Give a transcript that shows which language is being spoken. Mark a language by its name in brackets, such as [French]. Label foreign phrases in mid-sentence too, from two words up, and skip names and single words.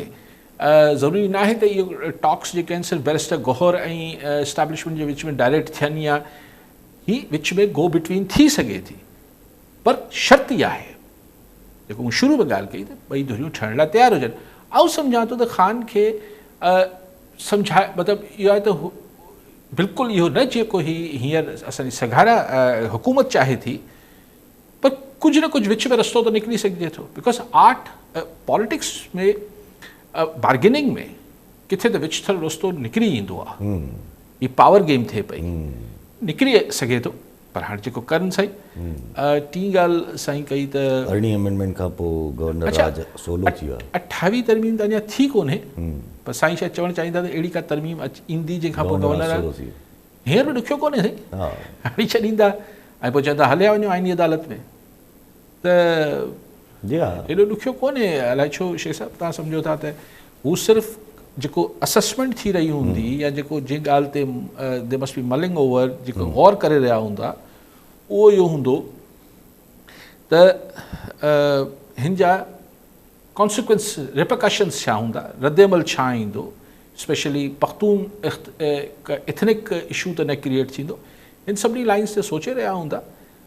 [Sindhi] ज़रूरी न आहे त इहो टॉक्स जेके आहिनि सिर्फ़ु बैरिस्टर गौहर ऐं इस्टेब्लिशमेंट जे विच में डायरेक्ट थियनि, या ही विच में [English] go between [Sindhi] थी सघे थी, पर शर्त इहा आहे जेको मूं शुरू में ॻाल्हि कई त ॿई धुरियूं ठहण लाइ तयारु हुजनि। आउं सम्झां थो त ख़ान खे सम्झाए, मतिलबु इहो आहे त बिल्कुलु इहो न जेको हींअर असांजी सघारा हुकूमत चाहे थी, पर कुझु न कुझु विच में रस्तो त निकिरी सघिजे थो, [English] because art politics [Sindhi] में बार्गेनिंग में किथे त विच थल रस्तो निकिरी ईंदो आहे, हीअ [English] power game [Sindhi] थिए पई, निकिरी सघे थो, पर हाणे जेको करनि साईं। टी ॻाल्हि साईं कई त 18 अमेंडमेंट खां पोइ गवर्नर राज सोलो थी वियो आहे, 28वीं तरमीम त अञा थी कोन्हे, पर साईं शायदि चवणु चाहींदा त अहिड़ी का तरमीम ईंदी जंहिंखां पोइ गवर्नर हींअर बि ॾुखियो कोन्हे साईं, हाणे छॾींदा ऐं पोइ चवंदा हलिया वञो आइनी अदालत में, त हेॾो ॾुखियो कोन्हे। अलाए छो शेख साहिबु तव्हां सम्झो था त हू सिर्फ़ु जेको असेसमेंट थी रही हूंदी, या जेको जंहिं ॻाल्हि ते [English] they must be mulling over, [Sindhi] जेको गौर करे रहिया हूंदा, उहो इहो हूंदो त हिन जा [English] consequences repercussions [Sindhi] छा हूंदा, रद्देमल छा ईंदो, स्पेशली पख्तून [English] ethnic issue [Sindhi] त न क्रिएट थींदो, इन सभिनी लाइन्स ते सोचे रहिया हूंदा।